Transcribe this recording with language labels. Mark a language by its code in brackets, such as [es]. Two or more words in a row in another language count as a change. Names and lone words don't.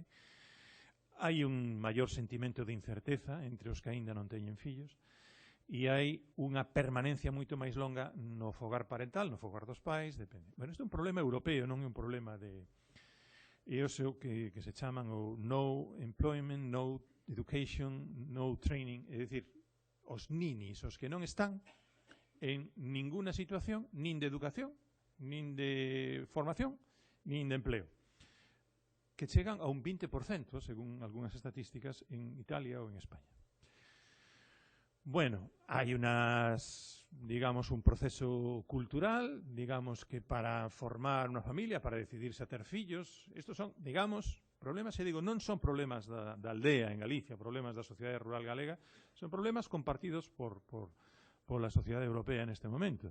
[gl] Hai un maior sentimento de incerteza entre os que aínda non teñen fillos e hai unha permanencia moito máis longa no fogar parental, no fogar dos pais, depende. Bueno, isto é un problema europeo, non é un problema de... E o seu que se chaman o [en] no employment, no education, no training, [gl] é dicir, os ninis, os que non están en ninguna situación, nin de educación, nin de formación, nin de empleo, que chegan a un 20%, según algunhas estatísticas, en Italia ou en España. Bueno, hai digamos, un proceso cultural, digamos que para formar unha familia, para decidirse a ter fillos, estos son, digamos, problemas, non son problemas da aldea en Galicia, problemas da sociedade rural galega, son problemas compartidos pola sociedade europea neste momento.